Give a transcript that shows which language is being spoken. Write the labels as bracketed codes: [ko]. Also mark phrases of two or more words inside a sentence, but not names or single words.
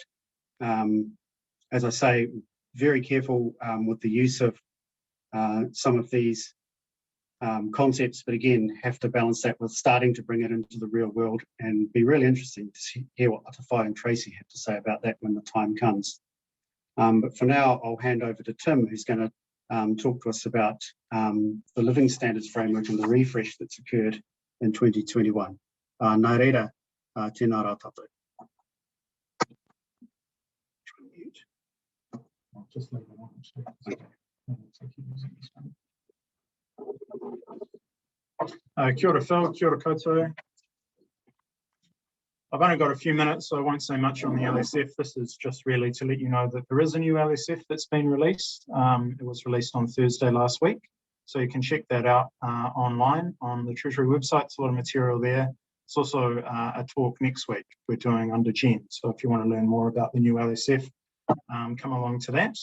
[en] As I say, very careful with the use of some of these concepts, but again, have to balance that with starting to bring it into the real world, and be really interesting to hear what Atawhai and Tracy have to say about that when the time comes. But for now, I'll hand over to Tim, who's going to talk to us about the Living Standards Framework and the refresh that's occurred in 2021. [mi] Nā reira, tēnā rā tātou. [en] I'll just leave it on. [mi] Kia ora Phil, kia ora koutou. [en] I've only got a few minutes, so I won't say much on the LSF. This is just really to let you know that there is a new LSF that's been released. It was released on Thursday last week, so you can check that out online on the Treasury website. There's a lot of material there. It's also a talk next week we're doing under Jen, so if you want to learn more about the new LSF, come along to that.